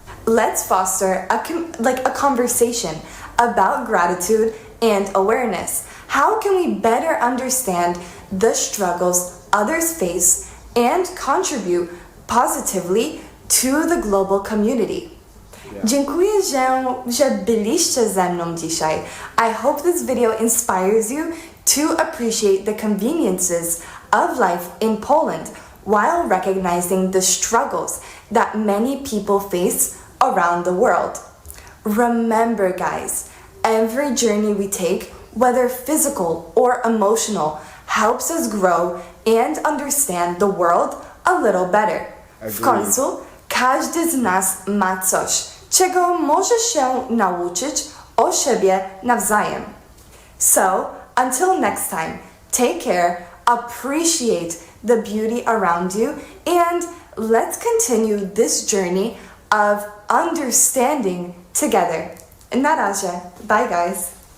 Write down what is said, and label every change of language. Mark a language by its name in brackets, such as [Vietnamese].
[English] Let's foster a conversation about gratitude and awareness. How can we better understand the struggles others face and contribute positively to the global community? [Polish] Dziękuję, że byliście ze mną dzisiaj. [English] I hope this video inspires you to appreciate the conveniences of life in Poland while recognizing the struggles that many people face around the world. Remember, guys, every journey we take, whether physical or emotional, helps us grow and understand the world a little better. [Polish] W końcu, każdy z nas ma coś, czego może się nauczyć o siebie nawzajem. [English] So, until next time, take care, appreciate the beauty around you, and let's continue this journey of understanding together. [Polish] Na razie. [English] Bye, guys.